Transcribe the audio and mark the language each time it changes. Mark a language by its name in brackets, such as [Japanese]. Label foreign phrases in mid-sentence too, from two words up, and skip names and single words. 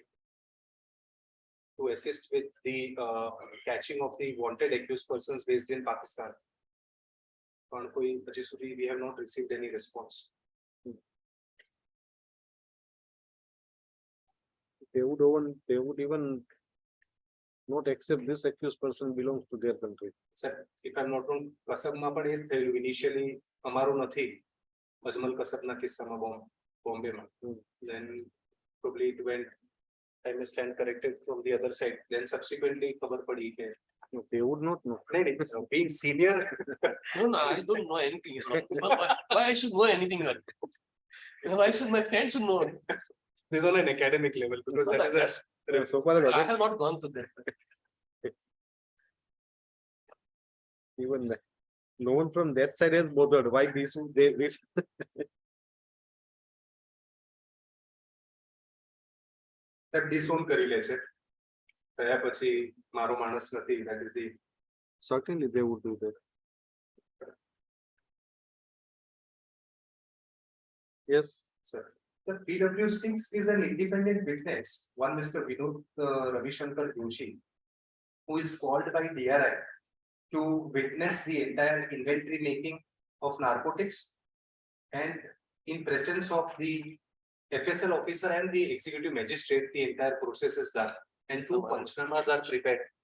[English] To assist with the catching of the wanted accused persons based in Pakistan. We have not received any response. They would even not accept this accused person belongs to their country. Sir, if I'm not wrong, [Gujarati] કસબમાં પણ એ થયેલું. Initially અમારું નથી, અજમલ કસબના કિસ્સામાં બોમ્બેમાં. [English] Then probably it went, I may stand corrected from the other side. Then subsequently [Gujarati] ખબર પડી કે [English] No, they would not know. નહીં, being senior. No, I don't know anything. Why I should know anything? Why should my friends should know? This is on an academic level because that is So far as I other, have not gone to that. even no one from that side has bothered. Why this? This. that disown [Gujarati] કરી લે છે. કયા પછી મારો માણસ નથી. [English] That is the Certainly they would do that. Yes. sir. The PW6 is an independent witness, one Mr. Vinod Ravishankar Joshi, who is called by DRI to witness the entire inventory making of narcotics, and in presence of the FSL officer and the executive magistrate, the entire process is done and two panchnamas are prepared.